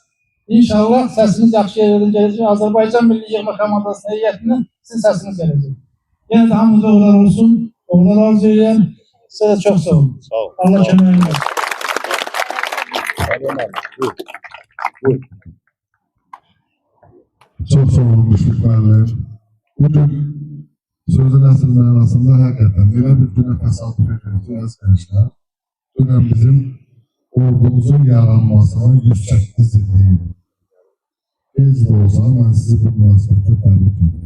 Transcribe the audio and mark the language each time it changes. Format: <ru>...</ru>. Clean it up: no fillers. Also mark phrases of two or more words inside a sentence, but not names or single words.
<tr>İnşallah sesiniz yaxşı yerlerden gelecek. Azerbaycan Milli Yığma Komandası'nın heyetine sizin sesiniz gelecek. Yine de</tr> <az>hamınıza uğurlar olsun.</az> <tr>Uğurlar arzu ederim. Size de çok sağ olun.</tr> <az>Sağ ol. Allah Sağ ol. kömürünü versin. Buyur.</az> <tr>Çok sağ olun Müşfik müəllim.</tr> <az>Bugün sözün əslində arasında həqiqətən elə bir günə təsadüf edirik ki, əziz gənclər, dünən bizim ordumuzun yaranmasının 108 illiyi. Gec də olsa, mən sizi bu münasibətlə təbrik edirəm.</az>